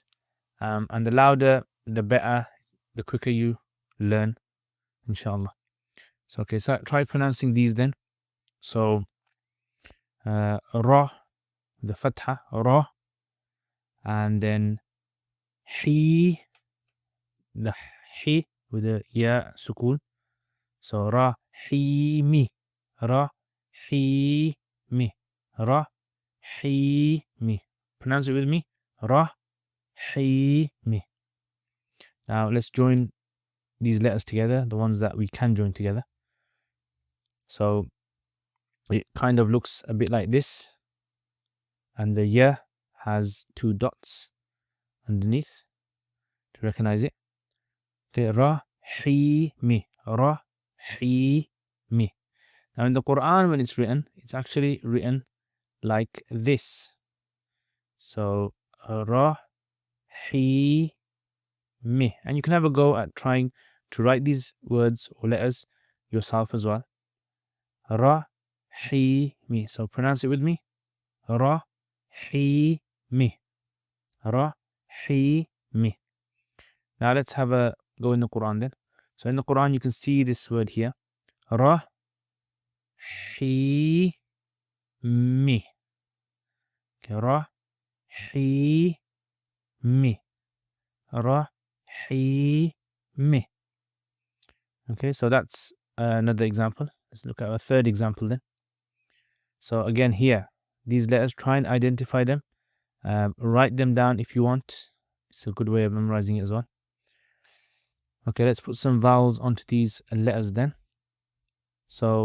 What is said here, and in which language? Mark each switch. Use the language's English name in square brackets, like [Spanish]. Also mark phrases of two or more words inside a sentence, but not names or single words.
[English] And the louder, the better, the quicker you learn, inshallah. So okay, so try pronouncing these then. So ra, the fatha, ra, and then hi, the hi with the ya sukoon. [Arabic] So رَ هِ مِ رَ هِ مِ رَ هِ مِ. [English] Pronounce it with me. [Arabic] رَ هِ مِ. [English] Now let's join these letters together, the ones that we can join together. So it kind of looks a bit like this, and the ya has two dots underneath to recognize it. [Arabic] Okay, رَ هِ مِ رَ هِ مِ. [English] Now in the Quran, when it's written, it's actually written like this. [Arabic] So رَ هِ مِ. [English] And you can have a go at trying to write these words or letters yourself as well. [Arabic] رَ هِ مِ. [English] So pronounce it with me. [Arabic] رَ هِ مِ رَ هِ مِ. [English] Now let's have a go in the Quran then. So in the Quran, you can see this word here. [Arabic] رَ هِ مِ. Okay, رَ هِ مِ. رَ هِ مِ. [English] Okay, so that's another example. Let's look at a third example then. So again here, these letters, try and identify them. Write them down if you want. It's a good way of memorizing it as well. Okay, let's put some vowels onto these letters then.